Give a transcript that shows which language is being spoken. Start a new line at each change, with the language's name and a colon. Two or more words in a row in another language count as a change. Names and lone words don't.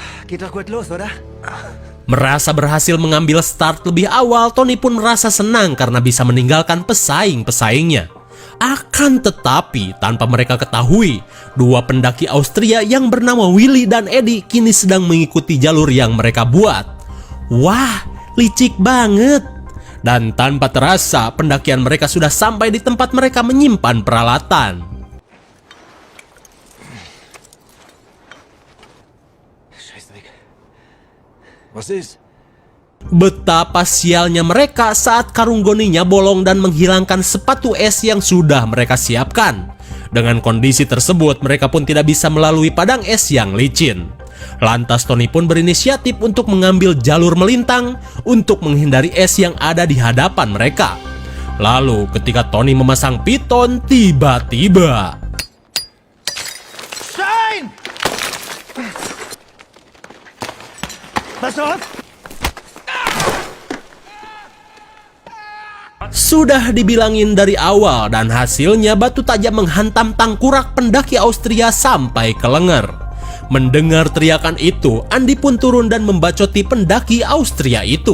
German: Geht doch gut los, oder?
Indonesian: Merasa berhasil mengambil start lebih awal, Tony pun merasa senang karena bisa meninggalkan pesaing-pesaingnya. Akan tetapi, tanpa mereka ketahui, dua pendaki Austria yang bernama Willy dan Eddie kini sedang mengikuti jalur yang mereka buat. Wah, licik banget! Dan tanpa terasa, pendakian mereka sudah sampai di tempat mereka menyimpan peralatan.
German: Scheißdreck. Was ist?
Indonesian: Betapa sialnya mereka saat karung goninya bolong dan menghilangkan sepatu es yang sudah mereka siapkan. Dengan kondisi tersebut, mereka pun tidak bisa melalui padang es yang licin. Lantas Tony pun berinisiatif untuk mengambil jalur melintang untuk menghindari es yang ada di hadapan mereka. Lalu ketika Tony memasang piton, tiba-tiba
German: Stein! Pass auf!
Indonesian: sudah dibilangin dari awal dan hasilnya batu tajam menghantam tangkurak pendaki Austria sampai ke lenger. Mendengar teriakan itu, Andi pun turun dan membacoti pendaki Austria itu.